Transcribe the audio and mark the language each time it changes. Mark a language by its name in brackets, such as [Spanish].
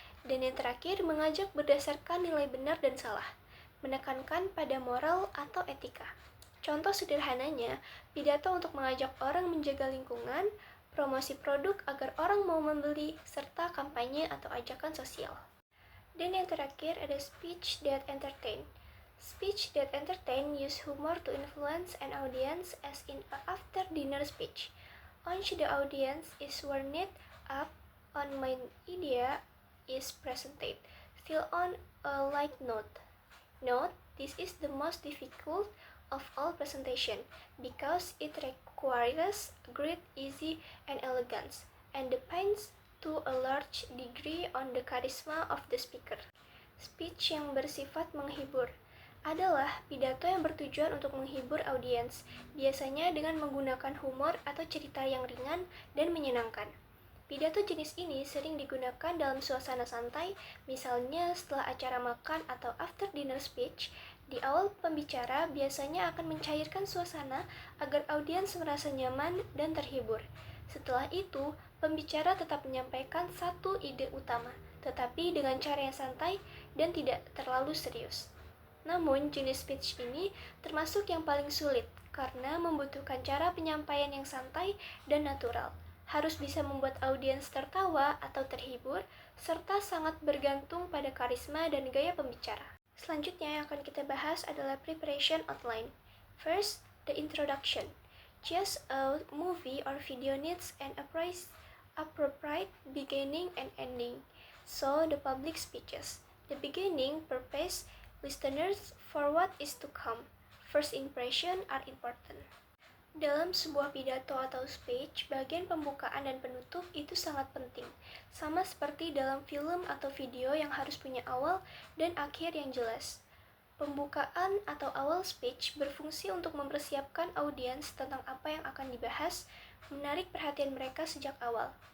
[Indonesian] Dan yang terakhir, mengajak berdasarkan nilai benar dan salah, menekankan pada moral atau etika. Contoh sederhananya, pidato untuk mengajak orang menjaga lingkungan, promosi produk agar orang mau membeli, serta kampanye atau ajakan sosial. Dan yang terakhir ada [English] speech that entertain. Speech that entertain use humor to influence an audience, as in a after-dinner speech. Once the audience is warmed up on my idea is presented, still on a light note. Note, this is the most difficult of all presentation because it requires great ease and elegance, and depends to a large degree on the charisma of the speaker. [Indonesian] Speech yang bersifat menghibur adalah pidato yang bertujuan untuk menghibur audiens, biasanya dengan menggunakan humor atau cerita yang ringan dan menyenangkan. Pidato jenis ini sering digunakan dalam suasana santai, misalnya setelah acara makan atau [English] after dinner speech. [Indonesian] Di awal pembicara biasanya akan mencairkan suasana agar audiens merasa nyaman dan terhibur. Setelah itu, pembicara tetap menyampaikan satu ide utama, tetapi dengan cara yang santai dan tidak terlalu serius. Namun, jenis speech ini termasuk yang paling sulit karena membutuhkan cara penyampaian yang santai dan natural. Harus bisa membuat audiens tertawa atau terhibur, serta sangat bergantung pada karisma dan gaya pembicara. Selanjutnya yang akan kita bahas adalah [English] preparation outline. First, the introduction. Just a movie or video needs an appropriate beginning and ending. So, the public speeches. The beginning prepares listeners for what is to come. First impression are important. [Indonesian] Dalam sebuah pidato atau speech, bagian pembukaan dan penutup itu sangat penting. Sama seperti dalam film atau video yang harus punya awal dan akhir yang jelas. Pembukaan atau awal speech berfungsi untuk mempersiapkan audiens tentang apa yang akan dibahas, menarik perhatian mereka sejak awal.